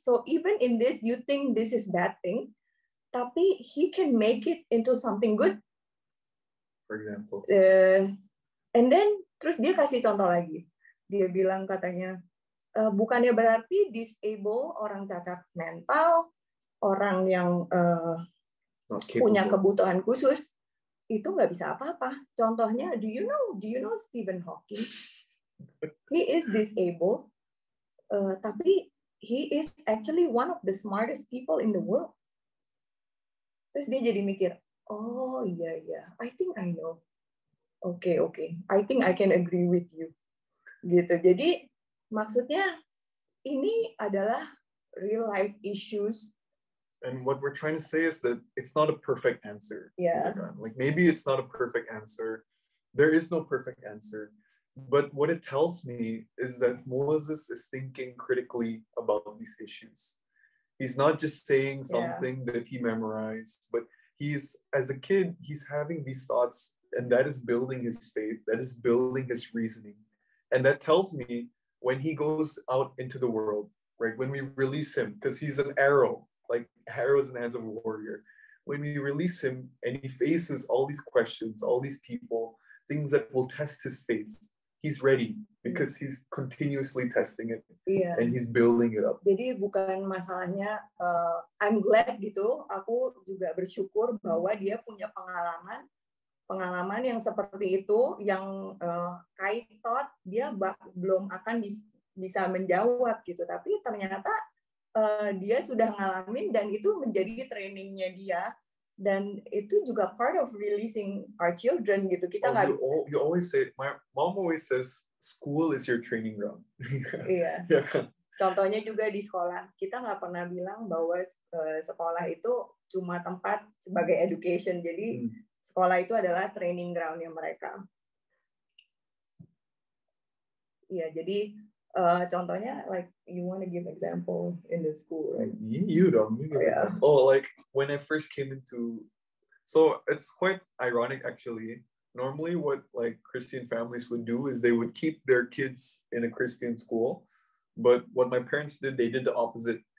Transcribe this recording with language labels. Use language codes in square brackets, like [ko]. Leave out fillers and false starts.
[en] So even in this, you think this is bad thing, tapi He can make it into something good. For example. And then [id] terus dia kasih contoh lagi. Dia bilang katanya, bukannya berarti disable orang cacat mental, orang yang punya kebutuhan khusus itu nggak bisa apa-apa. [en] Contohnya, do you know Stephen Hawking? He is disabled, tapi he is actually one of the smartest people in the world. [id] Terus dia jadi mikir, oh iya, [en] I think I know. Okay. I think I can agree with you. [id] Gitu. Jadi maksudnya ini adalah [en] real life issues. And what we're trying to say is that it's not a perfect answer. Yeah. Like maybe it's not a perfect answer. There is no perfect answer. But what it tells me is that Moses is thinking critically about these issues. He's not just saying something that he memorized, but as a kid, he's having these thoughts, and that is building his faith, that is building his reasoning. And that tells me when he goes out into the world, right, when we release him, because he's an arrow, like arrows in the hands of a warrior. When we release him and he faces all these questions, all these people, things that will test his faith, he's ready because he's continuously testing it and he's building it up. [id] Jadi bukan masalahnya, [en] I'm glad [id] gitu, aku juga bersyukur bahwa dia punya pengalaman yang seperti itu, yang [en] I thought [id] dia belum akan bisa menjawab gitu, tapi ternyata dia sudah ngalamin dan itu menjadi trainingnya dia. Dan itu juga [en] part of releasing our children [id] gitu. Kita [en] you always say, my mom always says, school is your training ground. [id] Iya. Contohnya juga di sekolah, kita nggak pernah bilang bahwa sekolah itu cuma tempat sebagai education. Jadi sekolah itu adalah training groundnya mereka. Iya, jadi contohnya, [en] like you want to give example in the school, right? You don't. Oh, like when I first came into, so it's quite ironic actually. Normally, what like Christian families would do is they would keep their kids in a Christian school, but what my parents did, they did the opposite.